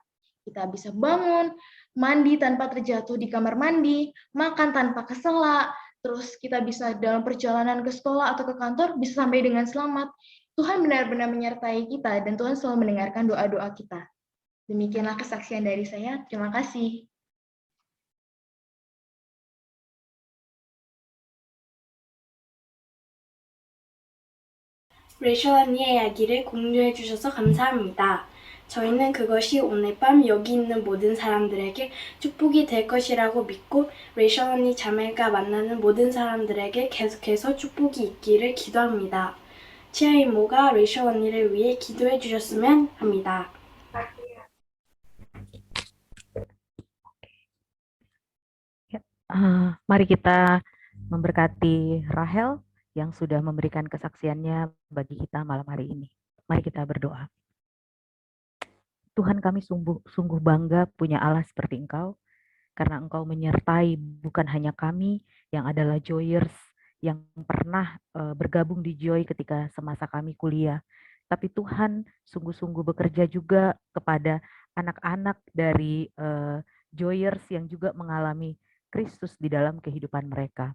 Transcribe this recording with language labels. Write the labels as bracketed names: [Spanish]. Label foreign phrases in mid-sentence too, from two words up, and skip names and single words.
[Indonesian] Kita bisa bangun, mandi tanpa terjatuh di kamar mandi, makan tanpa kesela, terus kita bisa dalam perjalanan ke sekolah atau ke kantor bisa sampai dengan selamat. Tuhan benar-benar menyertai kita dan Tuhan selalu mendengarkan doa-doa kita. Demikianlah kesaksian dari saya. Terima kasih. [Korean] 레이첼 언니의 이야기를 공유해 주셔서 감사합니다. 저희는 그것이 오늘 밤 여기 있는 모든 사람들에게 축복이 될 것이라고 믿고 레이첼 언니 자매가 만나는 모든 사람들에게 계속해서 축복이 있기를 기도합니다. 치아 이모가 레이첼 언니를 위해 기도해 주셨으면 합니다. [Indonesian] Mari kita memberkati Rahel yang sudah memberikan kesaksiannya bagi kita malam hari ini. Mari kita berdoa. Tuhan, kami sungguh bangga punya Allah seperti Engkau, karena Engkau menyertai bukan hanya kami yang adalah Joyers, yang pernah bergabung di Joy ketika semasa kami kuliah, tapi Tuhan sungguh-sungguh bekerja juga kepada anak-anak dari Joyers yang juga mengalami Kristus di dalam kehidupan mereka.